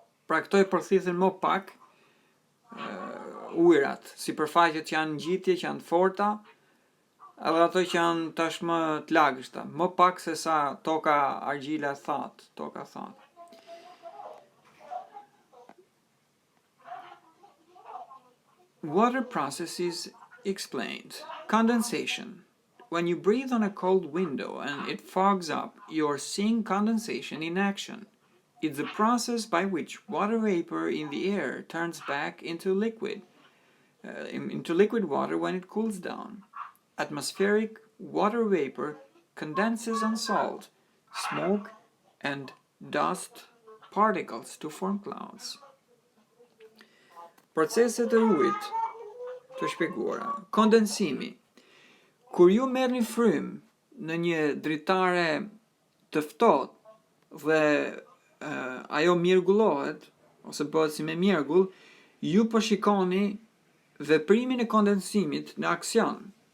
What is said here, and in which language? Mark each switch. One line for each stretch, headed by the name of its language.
Albanian: Pra këto I përthithin më pak ujërat, sipërfaqet që janë ngjitje, që janë të forta, edhe ato që janë tashmë të lagështa, më pak se sa toka argjila thatë, toka thatë.
English: Water processes explained. Condensation. When you breathe on a cold window and it fogs up, you're seeing condensation in action. It's the process by which water vapor in the air turns back into liquid water when it cools down. Atmospheric water vapor condenses on salt, smoke, and dust particles to form clouds.
Albanian: Proceset e ujit të shpjeguara. Kondensimi. Kur ju merrni frymë në një dritare të ftohtë dhe ajo mjergullohet ose bëhet si me mjergull, ju po shikoni veprimin e kondensimit në aksion.